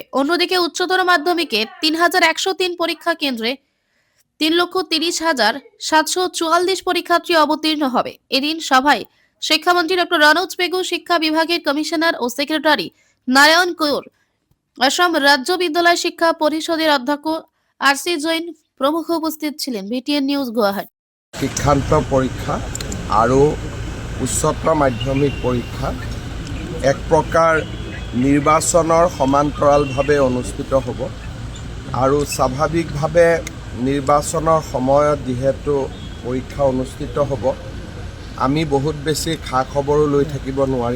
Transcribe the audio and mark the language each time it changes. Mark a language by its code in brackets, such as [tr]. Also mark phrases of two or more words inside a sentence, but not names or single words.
[bn] অন্যদিকে উচ্চতর মাধ্যমিকে 3,103 পরীক্ষা কেন্দ্রে 3,30,744 পরীক্ষার্থী অবতীর্ণ হবে। এদিন সভায় শিক্ষামন্ত্রী ডক্টর রনোজ পেগু, শিক্ষা বিভাগের কমিশনার ও সেক্রেটারি নারায়ণ কৌর, অসম রাজ্য বিদ্যালয় শিক্ষা পরিষদের অধ্যক্ষ আর.সি. জৈন প্রমুখ উপস্থিত ছিলেন। বিটিএন নিউজ, গুয়াহাটি। [as] শিক্ষান্ত পৰীক্ষা আৰু উচ্চতৰ মাধ্যমিক পৰীক্ষা এক প্ৰকাৰ নিৰ্বাচনৰ সমান্তৰালভাৱে অনুষ্ঠিত হ'ব আৰু স্বাভাৱিকভাৱে নিৰ্বাচনৰ সময়ত যিহেতু পৰীক্ষা অনুষ্ঠিত হ'ব, আমি বহুত বেছি খা খবৰো লৈ থাকিব নোৱাৰিম।